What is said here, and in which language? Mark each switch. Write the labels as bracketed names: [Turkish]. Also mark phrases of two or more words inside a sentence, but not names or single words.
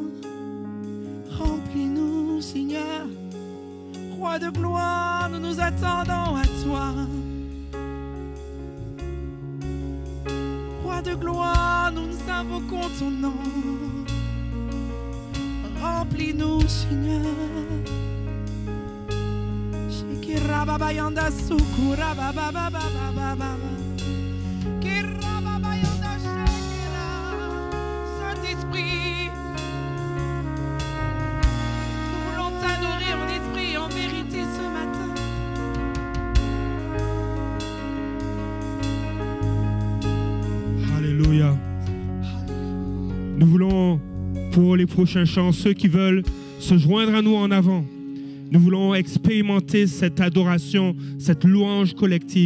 [French] Remplis-nous, Seigneur. Roi de gloire, nous nous attendons à toi. Roi de gloire, nous nous invoquons ton nom. Remplis-nous, Seigneur. Shekirababayanda sukurababababababa. Kirababayanda shekira. Saint-Esprit, nous voulons t'adorer en esprit et en vérité ce matin. Alléluia. Nous voulons, pour les prochains chants, ceux qui veulent se joindre à nous en avant, nous voulons expérimenter cette adoration, cette louange collective.